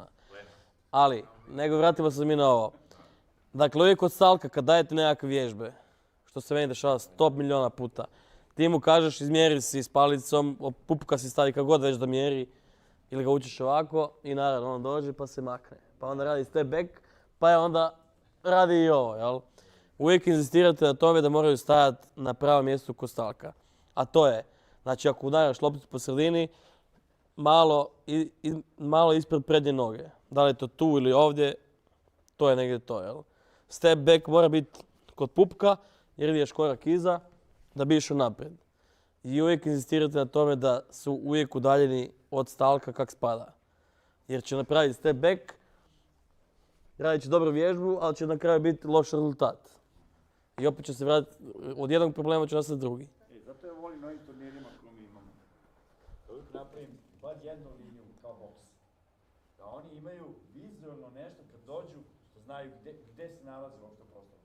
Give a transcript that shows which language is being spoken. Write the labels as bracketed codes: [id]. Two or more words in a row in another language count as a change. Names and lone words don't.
[hr] Ali, nego vratimo se mi na ovo. Dakle, uvijek kod Salka kad dajete nekakve vježbe, što se meni dešava 100 milijuna puta, ti mu kažeš izmjeri si s palicom, pupka si stavi kako god već da mjeri, ili ga učiš ovako i naravno on dođe pa se makne. Pa onda radi [en] step back, [hr] pa je onda radi i ovo, jel? Uvijek inzistirate na tome da moraju stajati na pravom mjestu kod Salka. A to je, znači ako udaraš lopticu po sredini, malo ispred prednje noge. Da li je to tu ili ovdje, to je negdje to, jel? [en] Step back [hr] mora biti kod pupka, jer ideš korak iza, da bi išao naprijed. I uvijek inzistirate na tome da su uvijek udaljeni od Stalka kak spada. Jer će napraviti [en] step back, [hr] radit će dobru vježbu, ali će na kraju biti loš rezultat. I opet će se vratiti, od jednog problema će nastati drugi. Zato ja volim na ovim turnirima koje mi imamo. Da uvijek napravim bar jednu liniju kao boks. Da oni imaju vizualno nešto kad dođu, da znaju gdje se nalaze uopšte prostor.